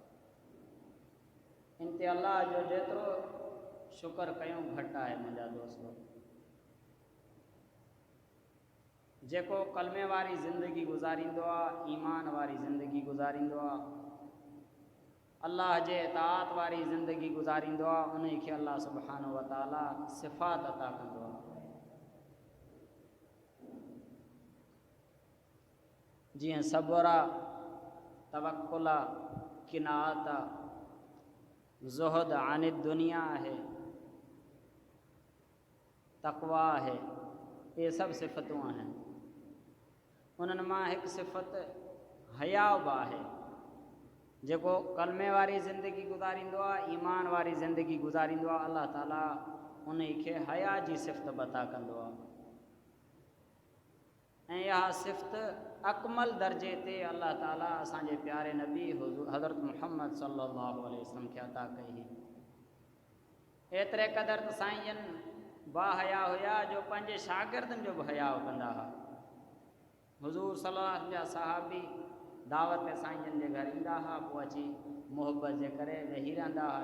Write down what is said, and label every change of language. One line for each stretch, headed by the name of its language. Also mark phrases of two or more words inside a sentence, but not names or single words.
Sindhi: इन ते अलाह जो जेतिरो शुक्र कयूं घटि आहे मुंहिंजा दोस्तो। जेको कलमे वारी ज़िंदगी गुज़ारींदो आहे, ईमान वारी ज़िंदगी गुज़ारींदो आहे, अल्लाह जे इताअत वारी ज़िंदगी गुज़ारींदो आहे, उन खे
Arabic: الله سبحانه وتعالى
Sindhi: सिफ़ात अता कंदो आहे। जीअं सब्र आहे, तवक्कुल आहे, किनात आहे, ज़ुहद आन दुनिया आहे, तक़वा आहे, ये सभु सिफ़तूं आहिनि। उन्हनि मां हिकु सिफ़त हया बि आहे। जेको कलमे वारी ज़िंदगी गुज़ारींदो आहे, ईमान वारी ज़िंदगी गुज़ारींदो आहे, अल्लाह ताला उन खे हया जी सिफ़त बता कंदो आहे। ऐं इहा सिफ़त अकमल दर्जे ते अल्लाह ताला असांजे प्यारे नबी हज़रत मुहम्मद
Arabic: صلى الله عليه وسلم
Sindhi: खे अता कई हुई। एतिरे क़दुरु त साईं बाहया हुया जो पंहिंजे शागिर्दनि जो बि हया कंदा हुआ। हुज़ूर
Arabic: صلى الله عليه وسلم
Sindhi: जा सहाबी दावत ते साईं जे घर ईंदा हुआ, पोइ अची मुहबत जे करे वेही रहंदा हुआ।